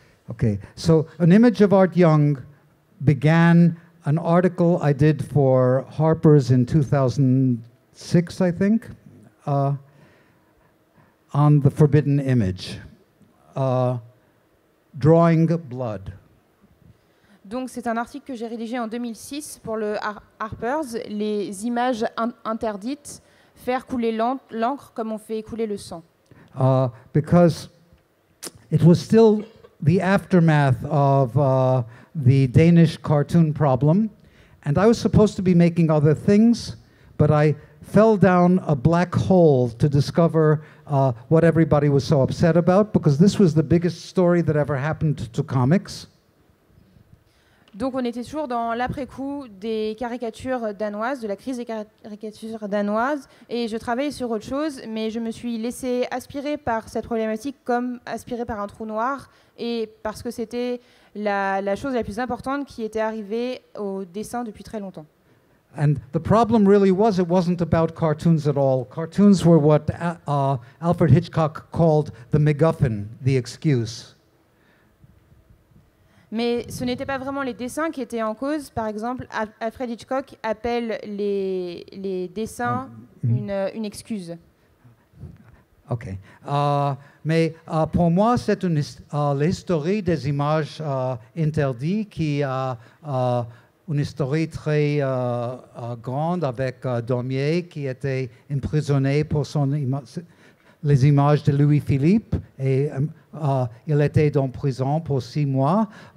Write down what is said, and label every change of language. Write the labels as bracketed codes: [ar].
[en] Okay, so an image of Art Young began an article I did for Harper's in 2006, I think, on the forbidden image, drawing blood. [fr] Donc c'est un article que j'ai rédigé en 2006 pour le Harper's, les images interdites, faire couler l'encre comme on fait couler le sang. [en] Because it was still the aftermath of the Danish cartoon problem, and I was supposed to be making other things, but I fell down a black hole to discover what everybody was so upset about, because this was the biggest story that ever happened to comics. [fr] Donc on était toujours dans l'après-coup des caricatures danoises, de la crise des caricatures danoises, et je travaillais sur autre chose, mais je me suis laissée aspirer par cette problématique comme aspirée par un trou noir, et parce que c'était la chose la plus importante qui était arrivée au dessin depuis très longtemps. [en] And the problem really was, it wasn't about cartoons at all. Cartoons were what Alfred Hitchcock called the MacGuffin, the excuse. [fr] Mais ce n'était pas vraiment les dessins qui étaient en cause. Par exemple, Alfred Hitchcock appelle les dessins une excuse. OK. Mais pour moi, c'est l'histoire des images interdites qui a une histoire très grande avec Daumier qui était emprisonné pour les images de Louis-Philippe, et il était en prison pour 6 mois.